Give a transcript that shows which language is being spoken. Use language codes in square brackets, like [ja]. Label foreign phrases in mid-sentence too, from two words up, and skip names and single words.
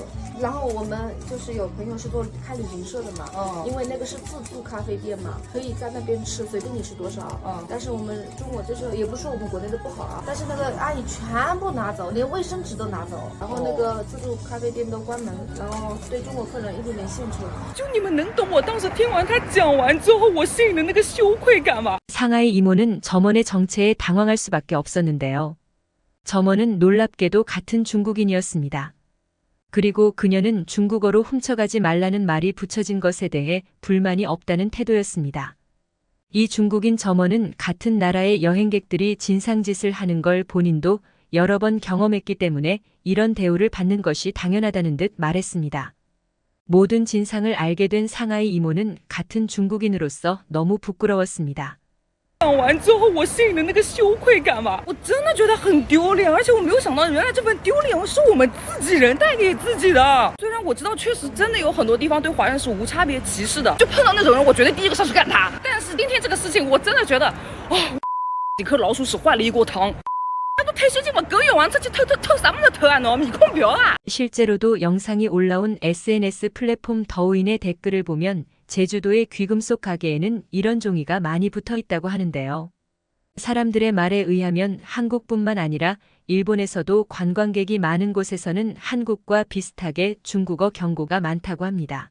[zh] 然后我们就是有朋友是开旅行社的嘛，因为那个是自助咖啡店嘛，可以在那边吃，随便你吃多少。但是我们中国就是也不是说我们国内的不好啊，但是那个阿姨全部拿走，连卫生纸都拿走，然后那个自助咖啡店都关门，然后对中国客人一点点限制。就你们能懂我当时听完他讲完之后，我心里的那个羞愧感吗？ [ko] 상하이 이모는 점원의 정체에 당황할 수밖에 없었는데요. 점원은 놀랍게도 같은 중국인이었습니다. 그리고 그녀는 중국어로 훔쳐가지 말라는 말이 붙여진 것에 대해 불만이 없다는 태도였습니다. 이 중국인 점원은 같은 나라의 여행객들이 진상짓을 하는 걸 본인도 여러 번 경험했기 때문에 이런 대우를 받는 것이 당연하다는 듯 말했습니다. 모든 진상을 알게 된 상하이 이모는 같은 중국인으로서 너무 부끄러웠습니다. [zh] 讲完之后，我心里的那个羞愧感嘛，我真的觉得很丢脸，而且我没有想到，原来这份丢脸是我们自己人带给自己的。虽然我知道确实真的有很多地方对华人是无差别歧视的，就碰到那种人，我绝对第一个上去干他。但是今天这个事情，我真的觉得，几颗老鼠屎坏了一锅汤。 [ko] 실제로도 영상이 올라온 SNS 플랫폼 더우인의 댓글을 보면 제주도의 귀금속 가게에는 이런 종이가 많이 붙어 있다고 하는데요. 사람들의 말에 의하면 한국뿐만 아니라 일본에서도 관광객이 많은 곳에서는 한국과 비슷하게 중국어 경고가 많다고 합니다.